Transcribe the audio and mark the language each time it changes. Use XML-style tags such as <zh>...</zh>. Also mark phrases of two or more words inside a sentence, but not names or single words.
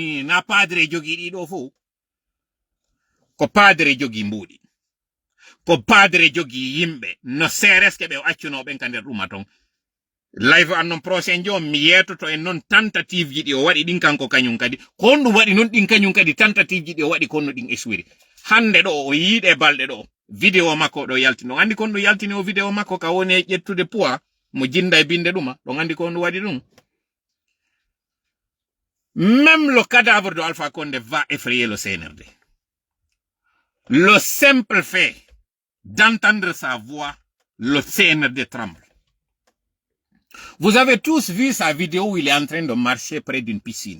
<ff>ni na padre jogi di do fu ko padre jogi mbudi ko padre jogi yimbe no sereske be accuno ben kander rumaton live annon prochain jom mi yetoto en non tentative ji di o wadi din kanko kanyum kadi ko ndu wadi non din kanyum kadi tentative ji di o wadi konno din eswiri hande do o yiide balde do video makko do yaltino andi kon do yaltini o video makko ka woni ƴettude poids mo jinda e binde duma do andi ko ndu wadi dum.</ff> <fr>Même le cadavre de Alpha Condé va effrayer le CNRD. Le simple fait d'entendre sa voix, le CNRD tremble. Vous avez tous vu sa vidéo où il est en train de marcher près d'une piscine.</fr>